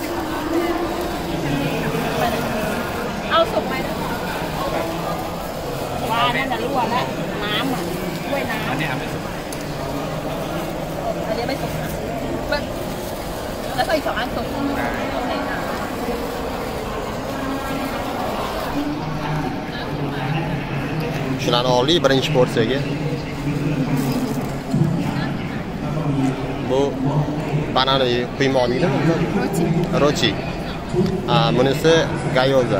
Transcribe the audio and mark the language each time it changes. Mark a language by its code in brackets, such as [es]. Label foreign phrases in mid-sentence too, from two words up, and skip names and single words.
[th] เอาสุกไหมว่านั่นจะรั่วแล้วน้ำอ่ะด้วยน้ำอันนี้ไม่สุกอันนี้ไม่สุกแล้วก็อีก2 อันสุก [uz] Shularni oldik birinchi porsiyaga. Bu banana quymoq deydimi? Rochi. Bunisi gyoza.